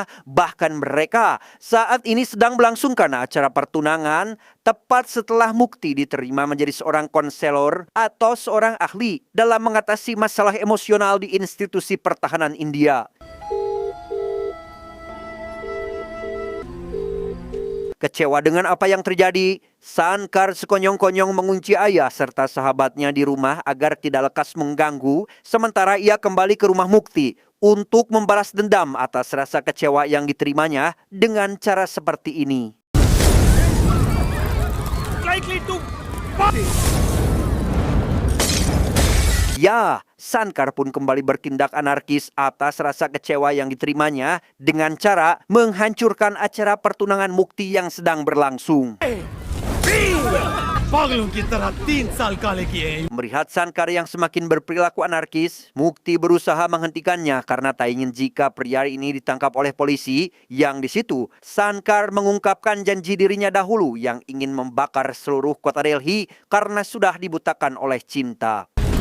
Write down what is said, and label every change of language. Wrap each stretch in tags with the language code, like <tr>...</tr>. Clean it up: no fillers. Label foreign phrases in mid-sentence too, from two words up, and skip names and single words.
<id>Bahkan mereka saat ini sedang melangsungkan acara pertunangan, tepat setelah Mukti diterima menjadi seorang konselor atau seorang ahli dalam mengatasi masalah emosional di institusi pertahanan India. Kecewa dengan apa yang terjadi, Sankar sekonyong-konyong mengunci ayah serta sahabatnya di rumah agar tidak lekas mengganggu, sementara ia kembali ke rumah Mukti untuk membalas dendam atas rasa kecewa yang diterimanya dengan cara seperti ini.</id> <en>Slightly too.</en> <id>Ya, Sankar pun kembali bertindak anarkis atas rasa kecewa yang diterimanya dengan cara menghancurkan acara pertunangan Mukti yang sedang berlangsung.</id> <hi>पागलों की तरह 3 साल काले किए</hi> <id>Melihat Sankar yang semakin berperilaku anarkis, Mukti berusaha menghentikannya karena tak ingin jika pria ini ditangkap oleh polisi. Yang di situ, Sankar mengungkapkan janji dirinya dahulu yang ingin membakar seluruh kota Delhi karena sudah dibutakan oleh cinta.</id>